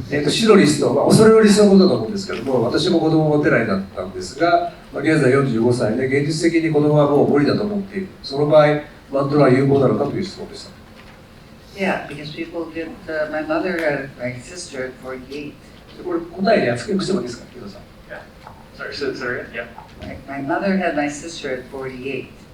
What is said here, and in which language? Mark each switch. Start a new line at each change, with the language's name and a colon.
Japanese: 死のリスト、恐れのリストのことだと思うんですけども、私も子供を持てないだったんですが、現在45歳で現実的に子供はもう無理だと思っている。その場合、マントラは有効なのかという質問でした。
English: Yeah, because people get, my mother had my sister at 48.
Japanese: これ答えに訳してもいいですか、木戸さん。
English: Sorry, yeah. My mother had my sister at 48.